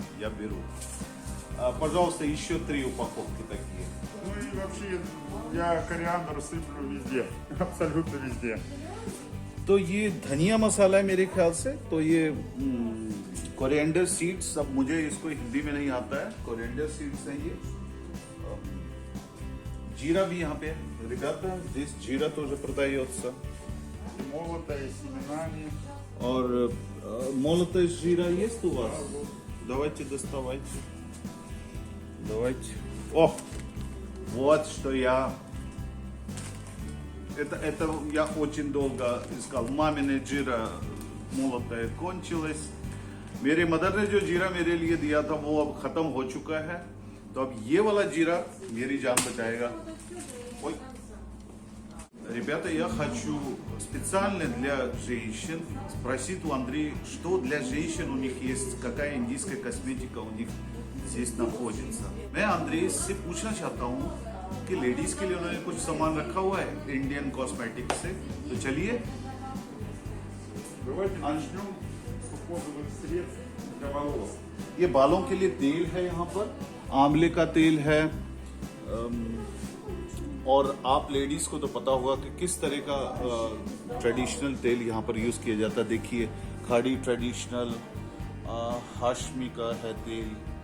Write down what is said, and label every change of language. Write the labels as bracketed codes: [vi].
[ru] Я беру. Пожалуйста, еще 3 упаковки такие. Ну и вообще я кориандр сыплю везде, абсолютно везде. [hi] तो ये धनिया मसाला है मेरे ख्याल से. तो ये कोरिएंडर सीड्स, अब मुझे इसको हिंदी में नहीं आता है, कोरिएंडर सीड्स हैं ये. जीरा भी यहाँ पे है. [ru] Ребята, здесь जीरा тоже продается. И молотое, с семенами. [hi] और [ru] молотая जीरा есть у вас? Давайте доставайте. Давайте. О, вот что я. Это я очень долго искал. Мамине जीरा молотая кончилась. [hi] मेरे मदर ने जो जीरा मेरे लिए दिया था वो अब खत्म हो चुका है. तो अब ये वाला जीरा मेरी जान बचाएगा. Ой. [ru] Ребята, я хочу специально для женщин спросить у Андрея, что для женщин у них есть, какая индийская косметика у них здесь находится. [hi] मैं अंद्रे से पूछना चाहता हूँ कि लेडीज के लिए उन्होंने कुछ सामान रखा हुआ है इंडियन कॉस्मेटिक से. तो चलिए. [ru] Давайте начнем с уходовых средств для волос. [hi] ये बालों के लिए तेल है यहाँ पर, आंवले का तेल है. और आप लेडीज को तो पता होगा कि किस तरह का ट्रेडिशनल तेल यहाँ पर यूज किया जाता है. देखिए, खाड़ी ट्रेडिशनल हाशमी का है तेल.